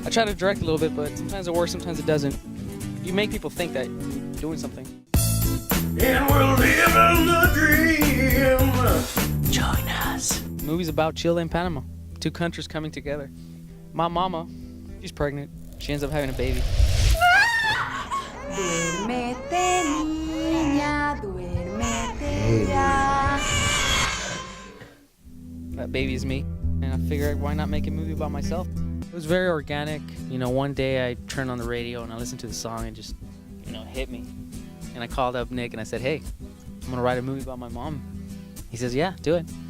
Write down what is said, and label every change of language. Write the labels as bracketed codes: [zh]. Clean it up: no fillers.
[en] I try to direct a little bit, but sometimes it works, sometimes it doesn't. You make people think that you're doing something. And we're living the dream. Join us. The movie's about Chile and Panama, two countries coming together. My mama, she's pregnant. She ends up having a baby. [es] Duérmete, niña, duérmete ya. [en] That baby is me, and I figured why not make a movie about myself? It was very organic. You know, one day I turned on the radio and I listened to the song and just, hit me. And I called up Nick and I said, hey, I'm gonna write a movie about my mom. He says, yeah, do it.